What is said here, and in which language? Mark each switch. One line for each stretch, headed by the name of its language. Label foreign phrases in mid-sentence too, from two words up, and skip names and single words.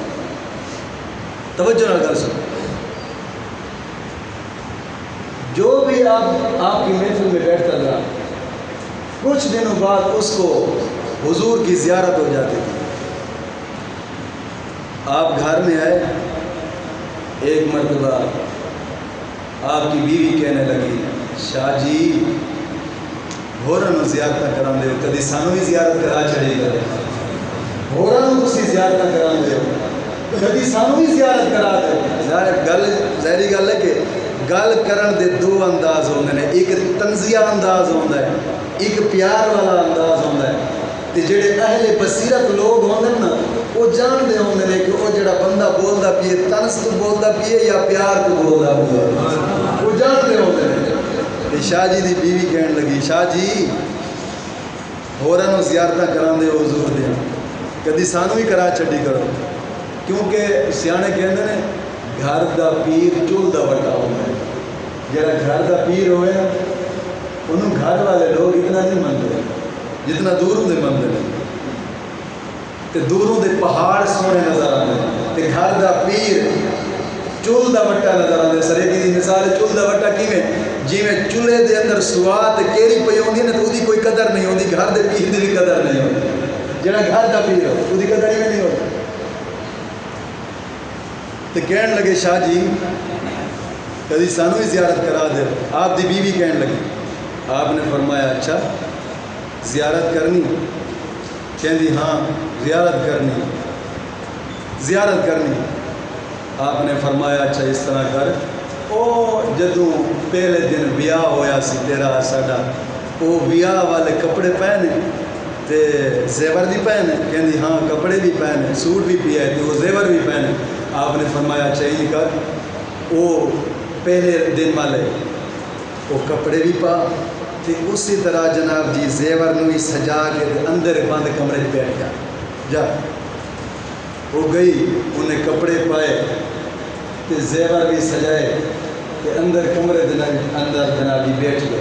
Urdu: توجہ نہ کر سکو، جو بھی آپ کی محفل میں بیٹھتا تھا کچھ دنوں بعد اس کو حضور کی زیارت ہو جاتی تھی۔
Punjabi: آپ گھر میں آئے، ایک مرتبہ آپ کی بیوی کہنے لگی شاہ جی ہورن زیارت کران دے کدی سانو بھی زیارت کرا چڑی کرے، ہورن تسی زیارت کران دے کدی سانو بھی زیارت کرا دے۔ گل ظاہری گل ہے کہ گل کرن دے دو انداز ہوندے نے، ایک تنزیہ انداز ہوندا ہے، ایک پیار والا انداز ہوندا ہے۔ تے جڑے اہل بصیرت لوگ ہوندے نا وہ جان دے ہوندے نے کہ وہ جڑا بندہ بولدا پیے تنس تو بولدا پیے یا پیار تو بولدا پیے، وہ جان دے ہوندے نے۔ تے شاہ جی دی بیوی کہن لگی شاہ جی ہوراں نوں زیارتاں کراندے ہو حضور دیاں کدی سانو بھی کرا چھڈی کرو، کیونکہ سیانے کہندے نے گھر دا پیر چول دا وٹا ہوندا ہے۔ جڑا گھر دا پیر ہوئے نا انہوں گھر والے لوگ اتنا نہیں منتے جتنا دوروں دے منتے ہیں، تے دوروں دے پہاڑ سونے نظر آتے ہیں تے گھر دا پیر چول دا وٹا نظر آتے ہیں۔ سریکی دی مثال چول دا وٹا کیویں جی میں چولہے دے اندر سواد کیری پئی ہوندی نا تو دی کوئی قدر نہیں ہوندی، گھر دے پیر دی بھی قدر نہیں ہوندی، جڑا گھر دا پیر ہو دی قدر ہی نہیں ہوتی۔ تو کہن لگے شاہ جی کدی سانو ہی زیارت کرا دے، آپ دی بیوی کہن لگی، آپ نے فرمایا اچھا زیارت کرنی، کہندی ہاں زیارت کرنی، زیارت کرنی۔ آپ نے فرمایا اچھا اس طرح کر، او جدوں پہلے دن بیاہ ہویا سی تیرا ساڈا، او بیاہ والے کپڑے پہنے تے زیور بھی پہنے، کہندی ہاں کپڑے بھی پہنے، سوٹ بھی پیا ہے تے وہ زیور بھی پہنے۔ آپ نے فرمایا اچھا ہی کر، وہ پہلے دن والے وہ کپڑے بھی پا تے اسی طرح جناب جی زیور نو ہی سجا کے اندر بند کمرے بیٹھ گیا، جا وہ گئی انہیں کپڑے پائے تے زیور بھی سجائے تے اندر کمرے اندر جناب جی بیٹھ گئے۔